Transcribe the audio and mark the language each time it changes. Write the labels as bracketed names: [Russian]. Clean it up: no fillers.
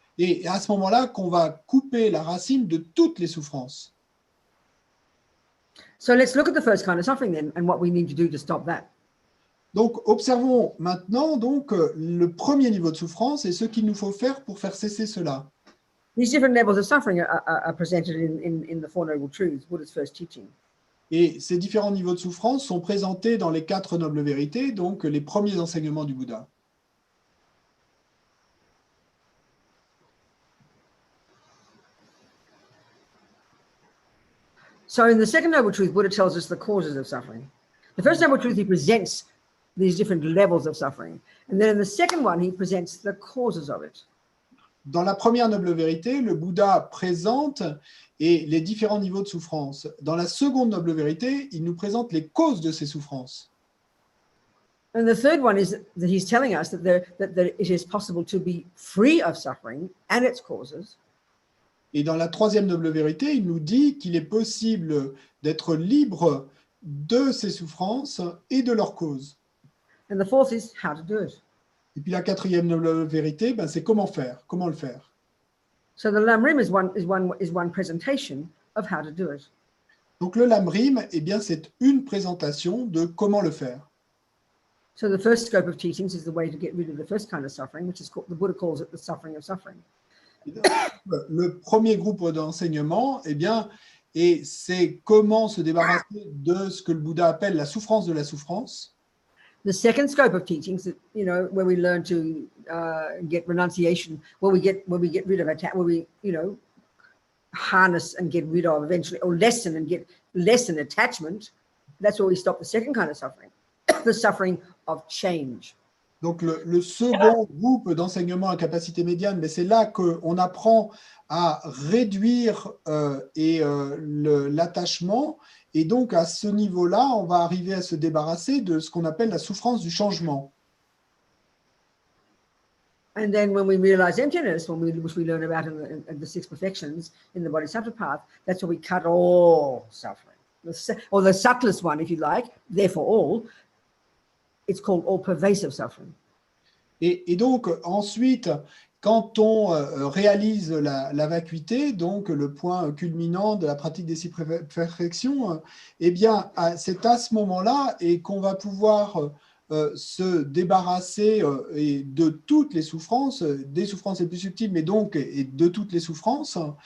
[French] Et à ce moment-là, qu'on va couper la racine de toutes les souffrances. [English] So let's look at the first kind of suffering then, and what we need to do to stop that. [French] Donc, observons maintenant donc, le premier niveau de souffrance et ce qu'il nous faut faire pour faire cesser cela. [English] These different levels of suffering are presented in the Four Noble Truths, Buddha's first teaching. [French] Et ces différents niveaux de souffrance sont présentés dans les 4 nobles vérités, donc les premiers enseignements du Bouddha. [English] So in the second noble truth, Buddha tells us the causes of suffering. The first noble truth, he presents these different levels of suffering. And then in the second one, he presents the causes of it. [French] Dans la première noble vérité, le Bouddha présente les différents niveaux de souffrance. Dans la seconde noble vérité, il nous présente les causes de ces souffrances. [English] And the third one is that he's telling us that it is possible to be free of suffering and its causes. [French] Et dans la troisième noble vérité, il nous dit qu'il est possible d'être libre de ces souffrances et de leurs causes. [English] And the fourth is how to do it. [French] Et puis la quatrième noble vérité, ben, c'est comment le faire. [English] So the Lamrim is one presentation of how to do it. [French] Donc le Lamrim, eh bien, c'est une présentation de comment le faire. [English] So the first scope of teachings is the way to get rid of the first kind of suffering, which is called, the Buddha calls it the suffering of suffering. [French] Le premier groupe d'enseignement, eh bien, c'est comment se débarrasser de ce que le Bouddha appelle la souffrance de la souffrance. [English] The second scope of teachings, where we learn to get renunciation, where we get rid of attack, where we, harness and get rid of eventually, or lessen attachment. That's where we stop the second kind of suffering, the suffering of change. [French] Donc le second groupe d'enseignement à capacité médiane, mais c'est là qu'on apprend à réduire l'attachement. Et donc, à ce niveau-là, on va arriver à se débarrasser de ce qu'on appelle la souffrance du changement. [English] And then when we realize emptiness, which we learn about in the six perfections in the Bodhisattva path, that's where we cut all suffering. Or the subtlest one, if you like, therefore all, it's called all-pervasive suffering. [French] Et donc, ensuite, quand on réalise la vacuité, donc le point culminant de la pratique des six perfections, eh bien, c'est à ce moment-là et qu'on va pouvoir se débarrasser de toutes les souffrances, des souffrances les plus subtiles, mais donc et de toutes les souffrances.